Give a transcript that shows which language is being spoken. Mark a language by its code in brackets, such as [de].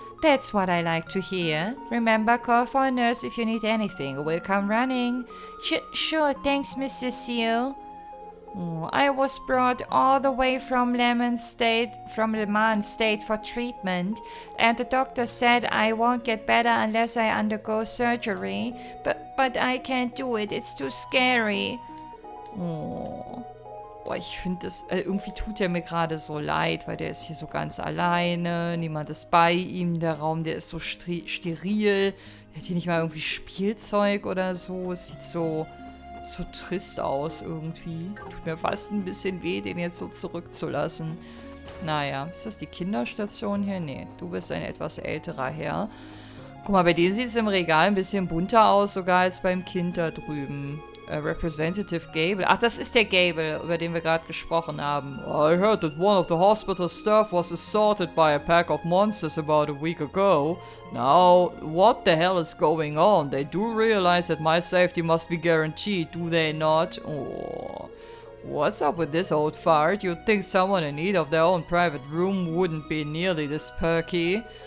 [en] That's what I like to hear. Remember, call for a nurse if you need anything. We'll come running. Sure, thanks, Miss Cecile. Oh, I was brought all the way from Le Mans State for treatment, and the doctor said I won't get better unless I undergo surgery. But I can't do it. It's too scary. Oh. [de] Boah, ich finde das, irgendwie tut er mir gerade so leid, weil der ist hier so ganz alleine, niemand ist bei ihm, der Raum, der ist so steril, der hat hier nicht mal irgendwie Spielzeug oder so, es sieht so trist aus irgendwie. Tut mir fast ein bisschen weh, den jetzt so zurückzulassen. Naja, ist das die Kinderstation hier? Nee, du bist ein etwas älterer Herr. Guck mal, bei dem sieht es im Regal ein bisschen bunter aus, sogar als beim Kind da drüben. Representative Gable. Ach, das ist der Gable, über den wir gerade gesprochen haben. [en] I heard that one of the hospital staff was assaulted by a pack of monsters about a week ago. Now, what the hell is going on? They do realize that my safety must be guaranteed, do they not? Oh. What's up with this old fart? You'd think someone in need of their own private room wouldn't be nearly this perky.